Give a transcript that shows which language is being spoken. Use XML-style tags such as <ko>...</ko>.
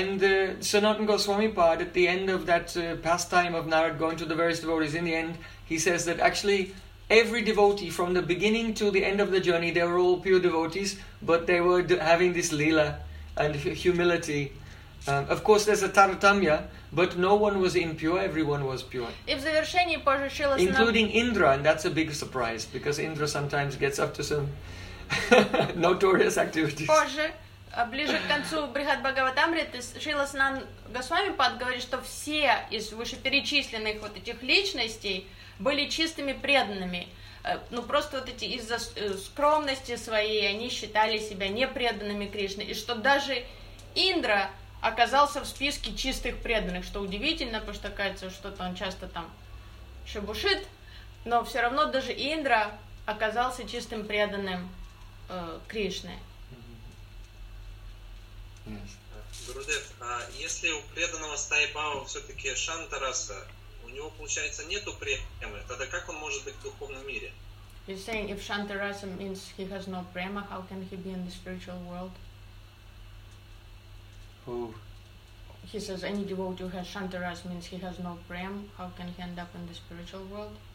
<en>And Sanatana Goswami Pad, at the end of that pastime of Narad going to the various devotees, in the end, he says that actually every devotee, from the beginning to the end of the journey, they were all pure devotees, but they were having this lila and humility. Of course, there's a tartamya, but no one was impure, everyone was pure.</en> <ru>И в завершении позже Шрила Санатана...</ru> <en>Including Indra, and that's a big surprise, because Indra sometimes gets up to some notorious activities.</en> <ru>Позже, ближе к концу Брихат Бхагаватамриты, Шрила Санатана Госвами Пад говорит, что все из вышеперечисленных вот этих личностей были чистыми преданными. Ну, просто вот эти из-за скромности своей они считали себя непреданными Кришне. И что даже Индра оказался в списке чистых преданных, что удивительно, потому что кажется, что-то он часто там шебушит, но все равно даже Индра оказался чистым преданным Кришне. Гурудев, а если у преданного Стайбава все-таки Шантараса, у него получается нету премы, тогда как он может быть в духовном мире?</ru> <en>You're saying if Shantarasa means he has no prema, how can he be in the spiritual world? Who? He says any devotee who has Shantaras means he has no prem. How can he end up in the spiritual world?</en>